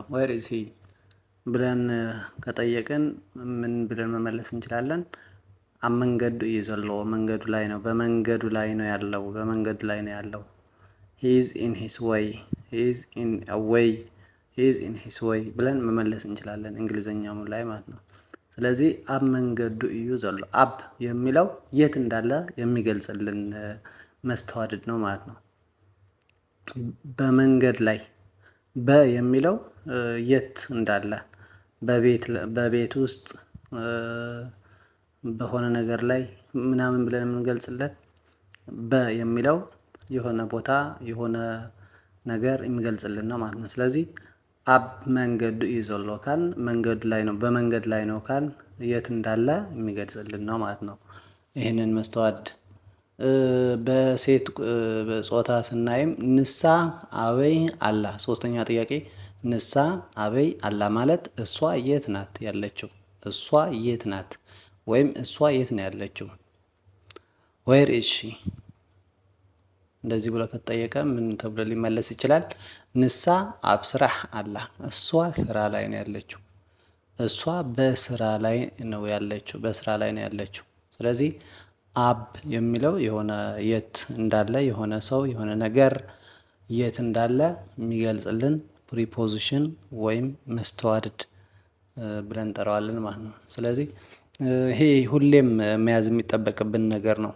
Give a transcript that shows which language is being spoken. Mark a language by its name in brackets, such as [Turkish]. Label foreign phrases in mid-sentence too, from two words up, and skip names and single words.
[English] where is he [Amharic] ብለን ከጠየቅን ምን ብለን መመለስ እንችላለን? [Tigrinya] አመንገዱ ይዘሎ፣ [Amharic] መንገዱ ላይ ነው፣ በመንገዱ ላይ ነው ያለው፣ በመንገዱ ላይ ነው ያለው። [English] he is in his way፣ he is in a way፣ he is in his way [Amharic] ብለን መመለስ እንችላለን እንግሊዘኛው ላይ ማለት ነው። ስለዚህ [Tigrinya] አብ መንገዱ እዩ ዘሎ፣ [Amharic] አብ የሚለው የት እንዳለ የሚገልጽልን መስተዋድድ ነው ማለት ነው። በመንገድ ላይ፣ በ የሚለው የት እንዳለ፣ በቤት ውስጥ በሆነ ነገር ላይ ምናምን ብለን የምንገልጽለት፣ በ የሚለው የሆነ ቦታ የሆነ ነገር የሚገልጽልን ነው ማለት ነው። ስለዚህ [Tigrinya] አብ መንገዱ እዩ ዘሎ [Amharic] ካል መንገዱ ላይ ነው፣ በመንገድ ላይ ነው ካል የት እንዳለ የሚገልጽልን ነው ማለት ነው። ይህንን መስተዋድድ በሴት ጾታ ስናይም [Tigrinya] ንሳ አበይ አላ። [Amharic] ሶስተኛ ጥያቄ [Tigrinya] ንሳ አበይ አላ [Amharic] ማለት እሷ የት ናት ያለችው? እሷ የት ናት ወይም እሷ የት ነው ያለችው? [English] where is she? [Amharic] እንደዚህ ብሎ ከተጠየቀ ምን ተብሎ ሊመለስ ይችላል? [Tigrinya] ንሳ አብ ስራሕ አላ፣ [Amharic] እሷ ስራ ላይ ነው ያለችው። እሷ በስራ ላይ ነው ያለችው፣ በስራ ላይ ነው ያለችው። ስለዚህ አብ የሚለው የሆነ የት እንዳለ የሆነ ሰው የሆነ ነገር የት እንዳለ የሚገልጽልን ፕሪፖዚሽን ወይም መስተዋድድ ብለን እንጠራዋለን ማለት ነው። ስለዚህ ይሄ ሁሌም መያዝ የሚጠበቅብን ነገር ነው።